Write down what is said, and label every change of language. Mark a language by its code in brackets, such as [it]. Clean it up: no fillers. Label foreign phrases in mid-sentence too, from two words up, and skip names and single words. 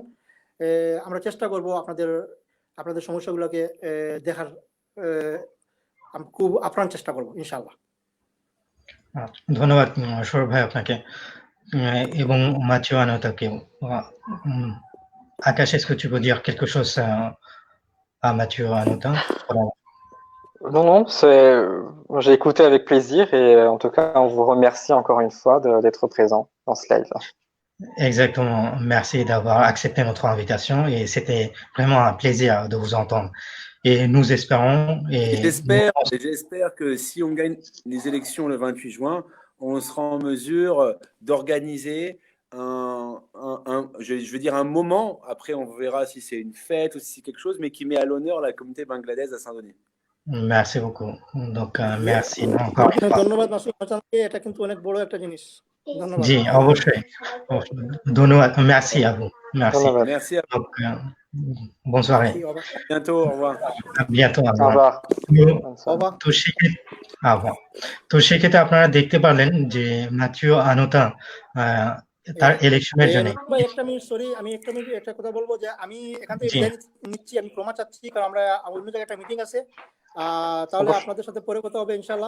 [bn] আমরা চেষ্টা করব আপনাদের সমস্যাগুলোকে দেখার, খুব আপ্রাণ চেষ্টা করব ইনশাআল্লাহ। ধন্যবাদ সৌরভ ভাই আপনাকে এবং Mathieu Anotaকেও। [fr] Akash, est-ce que tu veux dire quelque chose à Mathieu Anota? Non, non, j'ai écouté avec plaisir et en tout cas, on vous remercie encore une fois d'être présent dans ce live. Exactement, merci d'avoir accepté notre invitation et c'était vraiment un plaisir de vous entendre. Et nous espérons j'espère que si on gagne les élections le 28 juin, on sera en mesure d'organiser je veux dire un moment, après on verra si c'est une fête ou si c'est quelque chose, mais qui met à l'honneur la communauté bangladaise à Saint-Denis. Merci beaucoup. Donc merci encore une fois. [bn] ধন্যবাদ মাসুদ হাসানকে, এটা কিন্তু অনেক বড় একটা জিনিস। ধন্যবাদ। জি, অবশ্যই। ধন্যবাদ, [fr] merci à vous. Merci. Merci à vous. Donc, bonne soirée. Bientôt, au revoir. À bientôt, au Au revoir. revoir. [bn] তো সেক্ষেত্রে আপনারা দেখতে পারলেন যে ম্যাথিউ আনোতা তার ইলেকশনের জন্য একটা মিনিট, সরি, আমি একটা কথা বলবো যে আমি এখান থেকে বিদায় নিচ্ছি, আমি ক্ষমা চাচ্ছি, কারণ আমরা অন্য জায়গায় একটা মিটিং আছে। তাহলে আপনাদের সাথে পরে কথা হবে ইনশাআল্লাহ।